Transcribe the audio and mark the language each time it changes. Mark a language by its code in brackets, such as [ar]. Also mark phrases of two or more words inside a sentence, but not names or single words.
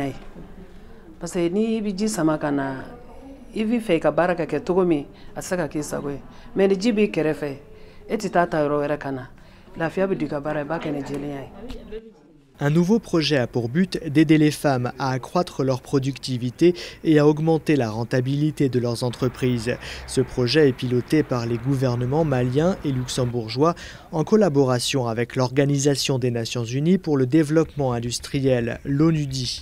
[bm] ye parce que ni bɛ ji sama ka na I bɛ fɛ ka baara ka kɛ cogo min a tɛ se ka k'i sago ye mais ni ji b'i kɛrɛfɛ e tɛ taa ta yɔrɔ wɛrɛ ka na lafiya bɛ don i ka baara i b'a kɛ ni jɛlenya ye. [fr] Un nouveau projet a pour but d'aider les femmes à accroître leur productivité et à augmenter la rentabilité de leurs entreprises. Ce projet est piloté par les gouvernements maliens et luxembourgeois en collaboration avec l'Organisation des Nations Unies pour le développement industriel, l'ONUDI.